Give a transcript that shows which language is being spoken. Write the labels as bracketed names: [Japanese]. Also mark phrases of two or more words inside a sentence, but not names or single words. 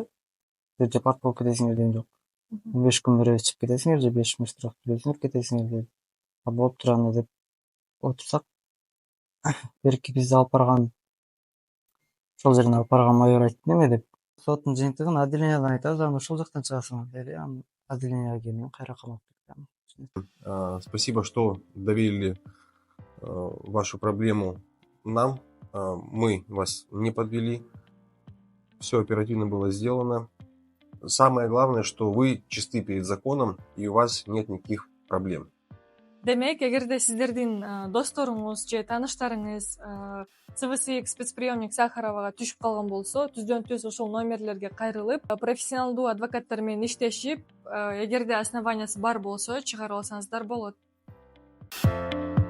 [Kyrgyz] Департ болуп кетесиңер деген жок. 15 күн беребиз, чыгып кетесиңер же 5 миң штраф төлөйсүңөр, кетесиңер деди. Болуп турган деп отурсак, берки бизди алып барган, ошол жерден алып барган майор айтты неме деп. Соттун жыйынтыгын отделениеден айтабыз, анан ошол жактан чыгасыңар деди. Анан отделенияга келдим, кайра камап кетти. [Russian] Спасибо, что доверили вашу проблему нам. Мы вас не подвели. Все оперативно было сделано. Самое главное, что вы чисты перед законом и у вас нет никаких проблем. [Kyrgyz] Демек, эгерде сиздердин досторуңуз же тааныштарыңыз ЦВСХ спецприемник Сахаровага түшүп калган болсо, түздөн түз ошол номерлерге кайрылып, профессионалдуу адвокаттар менен иштешип, эгерде основаниясы бар болсо чыгарып алсаңыздар болот.